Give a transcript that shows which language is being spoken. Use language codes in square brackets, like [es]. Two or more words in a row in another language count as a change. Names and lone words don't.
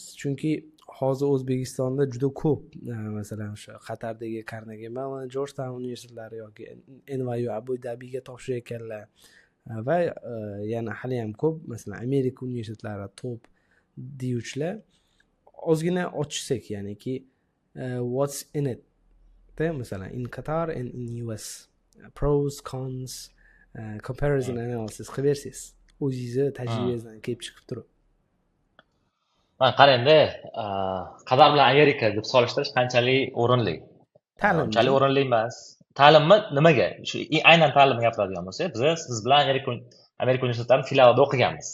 [uz] Chunki hozir O'zbekistonda juda ko'p, masalan, o'sha Qatardagi Carnegie Mellon, Georgetown universitetlari yoki NYU Abu Dhabiga topshirayotganlar va yana hali ham ko'p, masalan, Amerika universitetlari top deyuvchilar. Ozgina ochsak, ya'niki [en] what's in it? [uz] Masalan, [en] in Qatar and in US, pros, cons, comparison analysis [uz] qilib bersangiz, o'zingizni tajribangizdan kelib chiqib turib. Qarangda, Qatar bilan Amerika deb solishtirish qanchalik o'rinli? Qanchalik o'rinli emas. Ta'limni nimaga? Shu aynan ta'limni gapiradigan bo'lsak, siz bilan Amerika universitetlarining filialida o'qiganmiz.